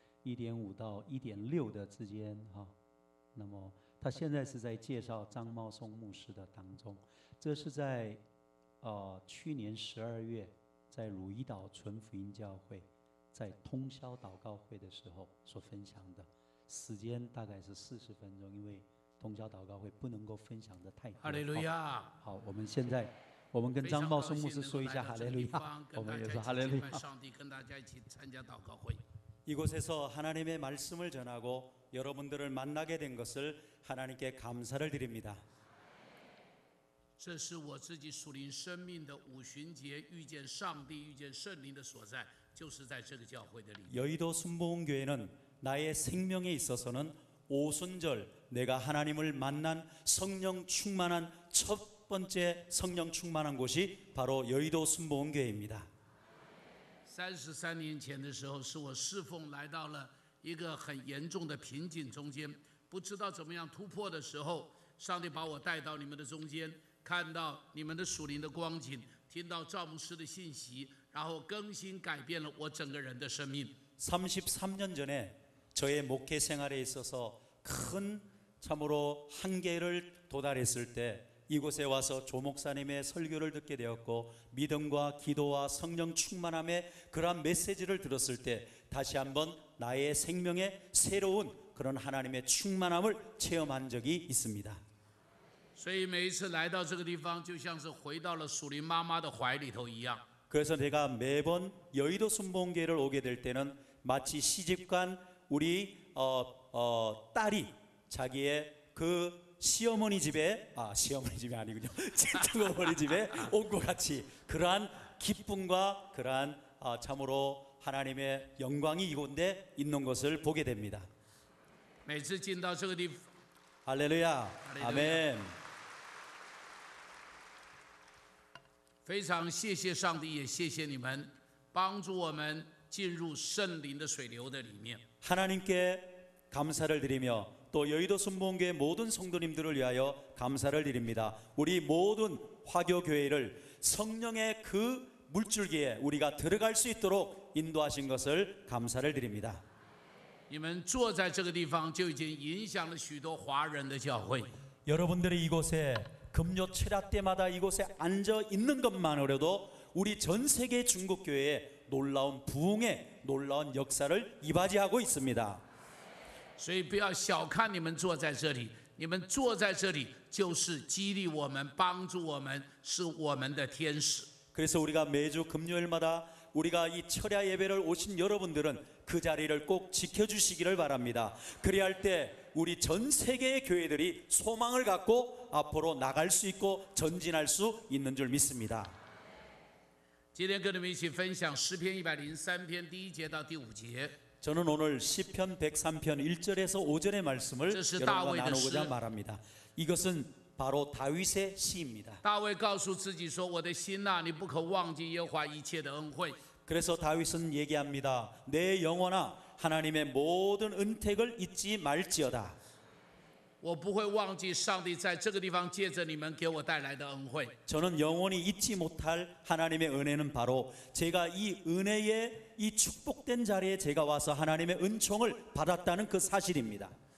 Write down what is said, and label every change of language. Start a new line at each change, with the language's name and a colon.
Chinese: 1.5到1.6的之间那么他现在是在介绍张茂松牧师的当中，这是在去年12月在汝矣岛纯福音教会在通宵祷告会的时候所分享的，时间大概是40分钟，因为通宵祷告会不能够分享的太多。哈利路亚！好，我们跟张茂松牧师说一下哈利路亚，我们也说哈利路亚。上帝跟大家一起参加祷告会。
Korean: 이곳에서 하나님의 말씀을 전하고 여러분들을 만나게 된 것을 하나님께 감사를 드립니다.
Chinese: 这是我自己属灵生命的五旬节，遇见上帝、遇见圣灵的所在，就是在这个教会的里面。
Korean: 여의도 순복음교회는 나의 생명에 있어서는 오순절 내가 하나님을 만난 성령 충만한 첫 번째 성령 충만한 곳이 바로 여의도 순복음교회입니다.
Chinese: 33年前的时候，是我侍奉来到了一个很严重的瓶颈中间，不知道怎么样突破的时候，上帝把我带到你们的中间，看到你们的属灵的光景，听到赵牧师的信息，然后更新改变了我整个人的生命。
Korean: 33년 전에 저의 목회 생활에 있어서 큰 참으로 한계를 도달했을 때 이곳에 와서 조 목사님의 설교를 듣게 되었고 믿음과 기도와 성령 충만함의 그러한 메시지를 들었을 때 다시 한번 나의 생명에 새로운 그런 하나님의 충만함을 체험한 적이 있습니다.
Chinese: 所以每一次来到这个地方，就像是回到了属灵妈妈的怀里头一样。
Korean: 그래서 내가 매번 여의도 순복음교회를 오게 될 때는 마치 시집간 우리 딸이 자기의 그 시어머니 집에 시어머니 집이 아니군요. 친정어머니 집에 온 것 같이 그러한 기쁨과 그러한 참으로 하나님의 영광이 이곳에 있는 것을 보게 됩니다.
Chinese: 每次进到这个地方，
Korean: 할렐루야, 아멘.
Chinese: 非常谢谢上帝，也谢谢你们帮助我们进入圣灵的水流的里面。
Korean: 하나님께 감사를 드리며 또 여의도 순복음교회 모든 성도님들을 위하여 감사를 드립니다. 우리 모든 화교교회를 성령의 그 물줄기에 우리가 들어갈 수 있도록 인도하신 것을 감사를 드립니다.
Chinese: 你们坐在这个地方，就已经影响了许多华人的教会。
Korean: 여러분들이 이곳에 금요 철야 때마다 이곳에 앉아 있는 것만으로도 우리 전 세계 중국교회에 놀라운 부흥의 놀라운 역사를 이바지하고 있습니다.
Chinese: 所以不要小看你们坐在这里，你们坐在这里就是激励我们、帮助我们，是我们的天使。
Korean: 그래서 우리가 매주 금요일마다 우리가 이 철야 예배를 오신 여러분들은 그 자리를 꼭 지켜주시기를 바랍니다. 그래야 할 때 우리 전 세계의 교회들이 소망을 갖고 앞으로 나갈 수 있고 전진할 수 있는 줄 믿습니다.
Chinese: 今天跟你们一起分享诗篇103篇第1节到第5节。
Korean: 저는 오늘 시편 103편 1절에서 5절의 말씀을 여러분과 나누고자 말합니다. 이것은 바로 다윗의 시입니다.
Chinese: 大卫告诉自己说：“我的心哪，你不可忘记耶和华一切的恩惠。”
Korean: 그래서 다윗은 얘기합니다. 내 영혼아 하나님의 모든 은택을 잊지 말지어다.
Chinese: 我不会忘记上帝在这个地方借着你们给我带来的恩惠。
Korean: 저는 영원히 잊지 못할 하나님의 은혜는 바로 제가 이 은혜의 이 축복된 자리에 제가 와서 하나님의 은총을 받았다는 그 사실입니다.